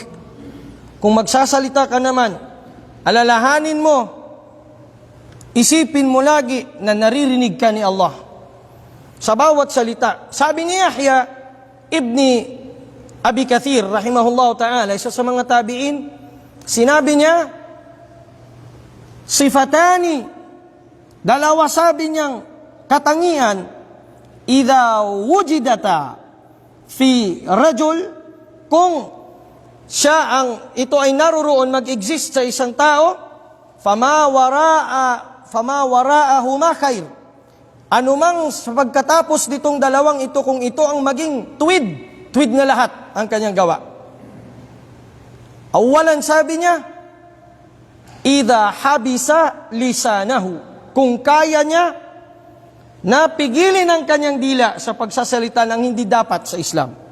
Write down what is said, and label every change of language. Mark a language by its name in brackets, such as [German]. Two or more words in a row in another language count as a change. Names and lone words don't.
[Filipino] Kung magsasalita ka naman, alalahanin mo, isipin mo lagi na naririnig ka ni Allah sa bawat salita. Sabi ni Yahya ibni Abi Kathir, [Arabic] رحمه الله تعالى, [Filipino] isa sa mga tabi'in, sinabi niya, sifatani, dalawa sabi niyang katangian, [Arabic] إذا وجدتا في رجل, [Filipino] kung ito ay naroroon, mag-exist sa isang tao, [Arabic] فما وراءهما خير. [Filipino] Anumang sa pagkatapos nitong dalawang ito, kung ito ang maging tuwid na lahat ang kanyang gawa. Awalan, sabi niya, [Arabic] إذا حبس لسانه, [Filipino] kung kaya niya napigilin ang kanyang dila sa pagsasalita ng hindi dapat sa Islam.